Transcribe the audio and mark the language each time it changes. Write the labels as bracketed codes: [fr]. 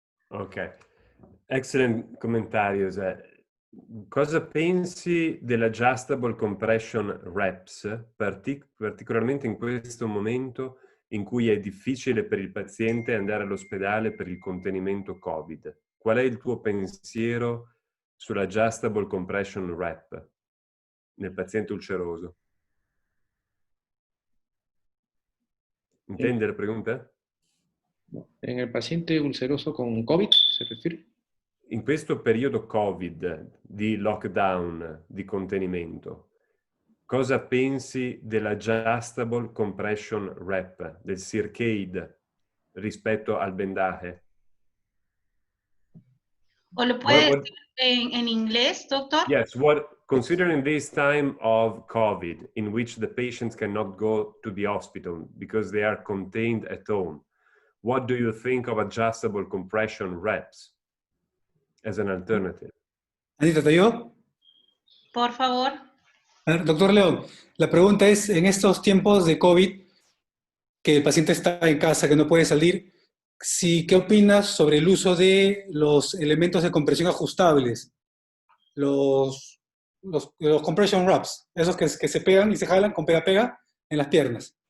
[en] Ok, excellent commentaries. [it] Cosa pensi dell' [en] adjustable compression reps, [it] particolarmente in questo momento in cui è difficile per il paziente andare all'ospedale per il contenimento Covid? Qual è il tuo pensiero sull' [en] adjustable compression rep [it] nel paziente ulceroso? [es] ¿Entiende la pregunta? En el paciente ulceroso con COVID, ¿se refiere? [it] In questo periodo Covid, di lockdown, di contenimento, cosa pensi dell' [en] adjustable compression rep, [it] del Circade, rispetto al vendaje? [es] ¿O lo puede decir en inglés, doctor? [en] Yes, considering this time of COVID, in which the patients cannot go to the hospital because they are contained at home, what do you think of adjustable compression reps as an alternative? [es] Anita, ¿te ayudo? Por favor. A ver, doctor León, la pregunta es, en estos tiempos de COVID, que el paciente está en casa, que no puede salir, ¿qué opinas sobre el uso de los elementos de compresión ajustables? Los [en] compression wraps, [es] esos que se pegan y se jalan con pega-pega en las piernas.